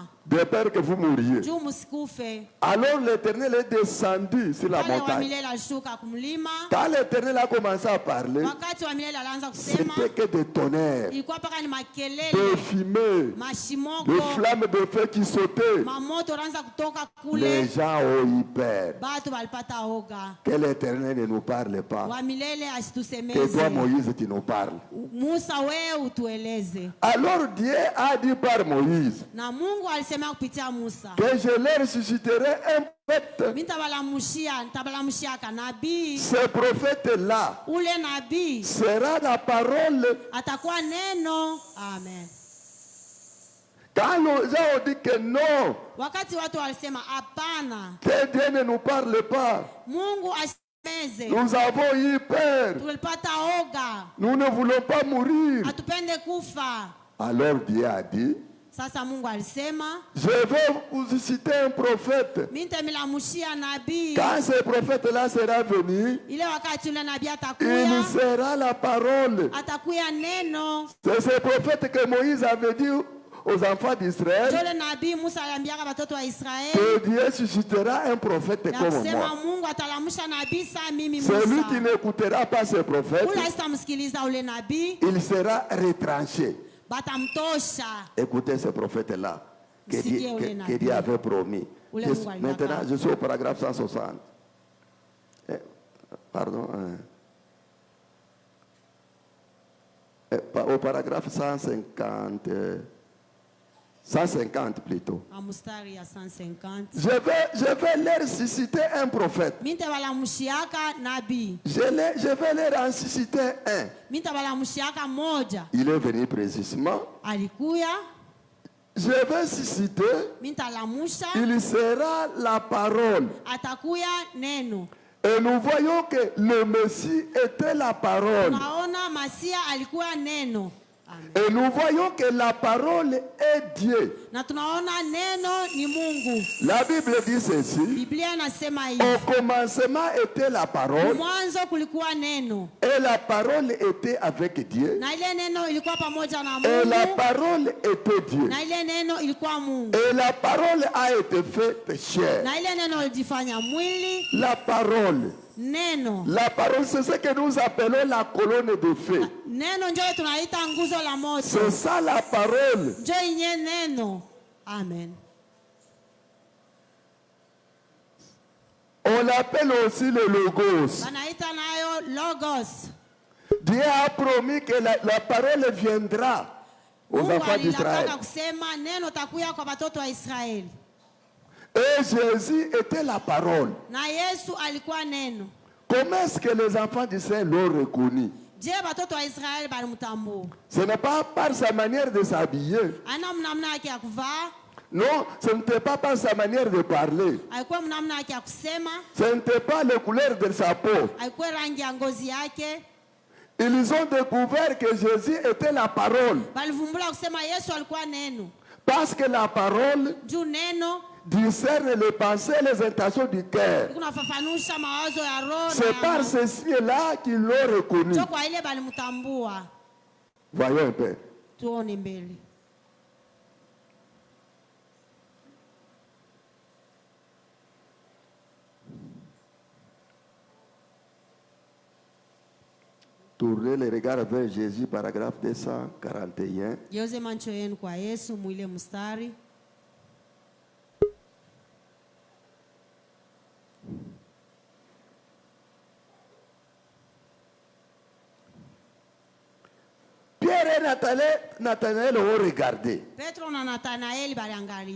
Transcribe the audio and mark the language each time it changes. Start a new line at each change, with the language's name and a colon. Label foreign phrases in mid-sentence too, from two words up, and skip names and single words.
French: de peur que vous mouriez.
Swahili: Juu msikufe.
French: Alors l'Éternel est descendu sur la
Swahili: Wale wa
French: montagne.
Swahili: milele alishuka kumlima.
French: Quand l'Éternel a commencé à parler,
Swahili: Wakati wa milele alianza kusema,
French: c'était que des tonnerres,
Swahili: ilikuwa paka ni
French: des
Swahili: makelele,
French: fumées,
Swahili: mashimoko,
French: des flammes de feu qui sautaient.
Swahili: mamoto anaanza kutoka
French: Les
Swahili: kule.
French: gens ont eu peur.
Swahili: Batu walipata oga.
French: Que l'Éternel ne nous parle pas.
Swahili: Wa milele
French: Que toi,
Swahili: asitusemeze.
French: Moïse, tu nous parles.
Swahili: Musa wewe utueleze.
French: Alors Dieu a dit par Moïse
Swahili: Na Mungu alisema kupitia Musa.
French: que je leur susciterai un prophète.
Swahili: Nitabalamushia nabii.
French: Ce prophète-là
Swahili: Ule nabii
French: sera la parole.
Swahili: atakuwa neno. Amen.
French: Quand les gens ont dit que non,
Swahili: Wakati watu walisema hapana,
French: que Dieu ne nous parle pas,
Swahili: Mungu asimeze,
French: nous avons eu peur.
Swahili: tulipata oga,
French: Nous ne voulons pas mourir.
Swahili: hatupende kufa.
French: Alors Dieu a dit,
Swahili: Sasa Mungu alisema,
French: je vais vous citer un prophète.
Swahili: mimi nitamilamushia nabii.
French: Quand ce prophète-là sera venu,
Swahili: Ile wakati ule nabii
French: il
Swahili: atakuya,
French: sera la parole.
Swahili: atakuya neno.
French: C'est ce prophète que Moïse avait dit aux enfants d'Israël
Swahili: Jole nabii Musa aliambiaka watoto wa Israeli
French: que Dieu suscitera un prophète
Swahili: ya
French: comme
Swahili: kusema
French: moi.
Swahili: Mungu atalamusha nabii saa mimi
French: Celui qui
Swahili: Musa.
French: n'écoutera pas ce prophète,
Swahili: Ule asitamsikiliza ule nabii,
French: il sera retranché.
Swahili: batamtosha.
French: Écoutez ce prophète-là que
Swahili: Sikia ule
French: Dieu
Swahili: nabii.
French: avait promis.
Swahili: Ule Mungu aliweka.
French: Maintenant, je suis au paragraphe 160. Pardon. Au paragraphe 150. 150 plutôt.
Swahili: Mstari ya 150.
French: Je vais leur susciter un prophète.
Swahili: Mintabalamushiaka nabii.
French: Je vais leur en susciter un.
Swahili: Mintabalamushiaka moja.
French: Il est venu précisément.
Swahili: Alikuya.
French: Je vais susciter.
Swahili: Mintalamusha.
French: Il sera la parole.
Swahili: Atakuya neno.
French: Et nous voyons que le Messie était la parole.
Swahili: Tunaona Masia alikuwa neno. Amen.
French: Et nous voyons que la parole est Dieu.
Swahili: Na tunaona neno ni Mungu.
French: La Bible dit ceci.
Swahili: Biblia inasema hivi.
French: Au commencement était la parole.
Swahili: Mwanzo kulikuwa neno.
French: Et la parole était avec Dieu.
Swahili: Na ile neno ilikuwa pamoja na
French: Et la
Swahili: Mungu.
French: parole était Dieu.
Swahili: Na ile neno ilikuwa Mungu.
French: Et la parole a été faite chair.
Swahili: Na ile neno ilijifanya mwili.
French: La parole.
Swahili: Neno.
French: La parole, c'est ce que nous appelons la colonne de feu.
Swahili: Neno njo tunaita nguzo la moto.
French: C'est ça la parole.
Swahili: Njo inye neno. Amen.
French: On l'appelle aussi le Logos.
Swahili: Wanaita nayo Logos.
French: Dieu a promis que la parole viendra aux
Swahili: Mungu
French: enfants d'Israël.
Swahili: alilapanga kusema neno takuya kwa watoto wa Israeli.
French: Et Jésus était la parole.
Swahili: Na Yesu alikuwa neno.
French: Comment est-ce que les enfants d'Israël l'ont reconnu?
Swahili: Je watoto wa Israeli balimtambua.
French: Ce n'est pas par sa manière de s'habiller.
Swahili: Ana mnamna yake ya kuvaa.
French: Non, ce n'était pas par sa manière de parler.
Swahili: Alikuwa mnamna yake ya kusema.
French: Ce n'était pas la couleur de sa peau.
Swahili: Alikuwa rangi ya ngozi yake.
French: Ils ont découvert que Jésus était la parole.
Swahili: Balivumbula kusema Yesu alikuwa neno.
French: Parce que la parole
Swahili: Juu neno
French: discerne les pensées et les intentions du cœur.
Swahili: kunafafanusha mawazo ya roho.
French: C'est par ceci-là qu'ils l'ont reconnu.
Swahili: Ndio kwa ile balimtambua.
French: Voyons un peu.
Swahili: Tuone mbele.
French: Tournez les regards vers Jésus, paragraphe 241.
Swahili: Geuze macho yenu kwa Yesu mwile mstari.
French: Pierre et Nathanaël ont regardé.
Swahili: Petro na Nathanaeli baliangalia.